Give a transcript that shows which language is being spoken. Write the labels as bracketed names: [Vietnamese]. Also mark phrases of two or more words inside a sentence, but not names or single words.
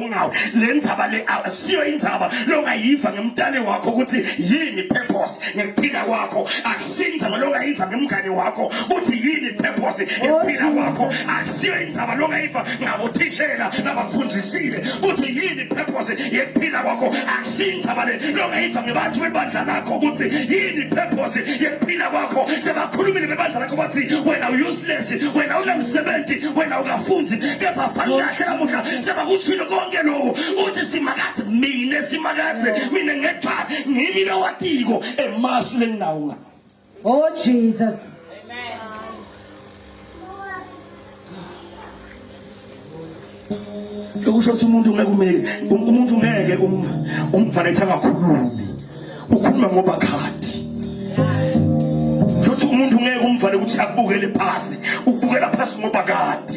[Swati] ngawo lendzaba le akusiyo indzaba longayiva ngemntane wakho ukuthi yini purpose ngempila kwakho, akusindzaba longayiva ngemngane wakho ukuthi yini purpose ngempila kwakho, akusiyo indzaba longayiva ngabothishela nabafundisile ukuthi yini purpose ngempila kwakho, akusindzaba le longayiva ngebantu bebandla lakho ukuthi yini purpose ngempila kwakho. Sebakhulumile bebandla lakho bathi wena useless, wena unamsebenzi, wena ungafunzi, kepha fani kahle namuhla sebakushilo konke lokho uthi simakathe mina simakathe mina ngedwa ngimi lowatiko emasu lenginawo. [English] Oh Jesus. [Swati] Lokusho ukuthi umuntu ngeke umeke, umuntu ngeke umfanele angakhulumi, ukhuluma ngoba khadi. Shothi umuntu ngeke umvale ukuthi akubukele phasi, ukubukela phasi ngoba khadi.